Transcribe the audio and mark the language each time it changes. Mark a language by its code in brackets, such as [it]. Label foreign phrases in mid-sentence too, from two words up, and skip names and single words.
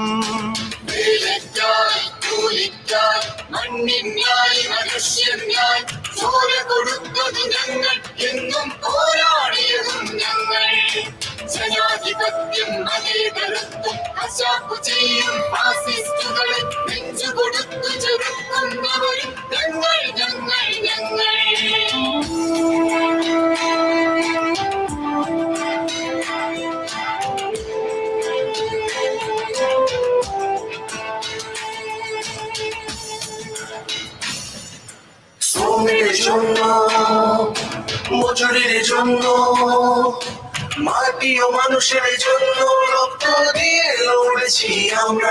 [ml] വേലയ്ക്കായി, കൂലിക്കായി, മണ്ണിനായി, മനുഷ്യനായി ചോര കൊടുത്തത് ഞങ്ങൾ, എന്നും പോരാടിയതും ഞങ്ങൾ. ജനാധിപത്യം മതേതരത്വം കശാപ്പു ചെയ്യും ഫാസിസ്റ്റുകളെ നെഞ്ചുകൊടുത്തു ചെറുക്കുന്നവരും ഞങ്ങൾ ഞങ്ങൾ ഞങ്ങൾ. [bn] শ্রমের জন্য, মজুরির জন্য, মাটি ও মানুষের জন্য রক্ত দিয়ে লড়েছি আমরা।